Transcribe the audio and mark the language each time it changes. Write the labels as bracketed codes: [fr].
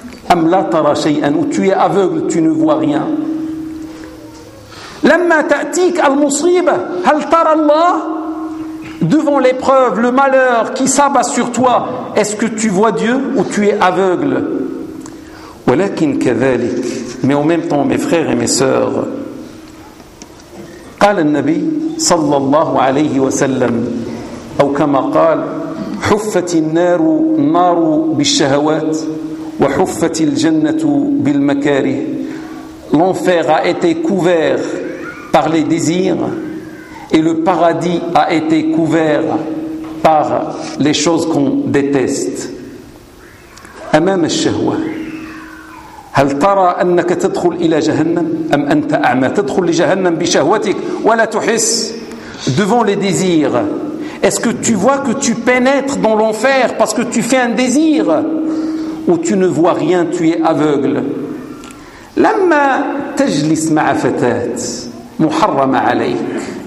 [ar] Am la tara shay'an, [fr] ou tu es aveugle, tu ne vois rien. [ar] Lamma ta'tik al-musiba, hal tara Allah? [fr] Devant l'épreuve, le malheur qui s'abat sur toi, est-ce que tu vois Dieu ou tu es aveugle? [ar] Walakin kadhalik, [fr] mais en même temps, mes frères et mes sœurs, [ar] قال النبي صلى الله عليه وسلم أو كما قال حفت النار نار بالشهوات وحفت الجنة بالمكاره. [fr] L'enfer a été couvert par les désirs et le paradis a été couvert par les choses qu'on déteste. [ar] أمام الشهوة هل ترى أنك تدخل إلى جهنم أم أنت أعمى تدخل لجهنم بشهوتك ولا تحس؟ [fr] Devant les désirs, est-ce que tu vois que tu pénètres dans l'enfer parce que tu fais un désir, ou tu ne vois rien, tu es aveugle؟ [ar] لما تجلس مع فتاة محرمة عليك